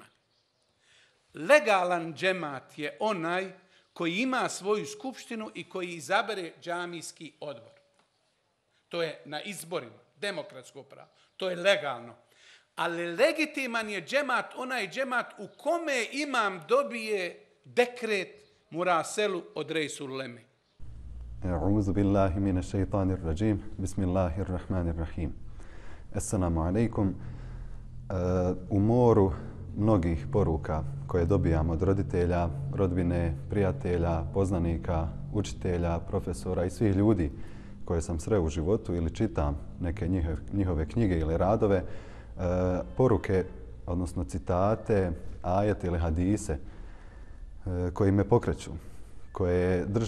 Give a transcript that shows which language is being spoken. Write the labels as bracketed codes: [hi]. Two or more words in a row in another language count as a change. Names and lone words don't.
[bs] Legalan džemat je onaj koji ima svoju skupštinu i koji izabere džamijski odbor. To je na izborima, demokratsko pravo. To je legalno. Ali legitiman je džemat, onaj džemat u kome imam dobije dekret muraselu od Rejsul Leme. [ar] أعوذ بالله من الشيطان الرجيم. بسم الله الرحمن الرحيم. السلام عليكم. [bs] U moru mnogih poruka koje dobijamo od roditelja, rodbine, prijatelja, poznanika, učitelja, profesora i svih ljudi koje sam sreo u životu ili čitam neke njihove knjige ili radove, poruke, odnosno citate, ajete ili hadise koji me pokreću, koje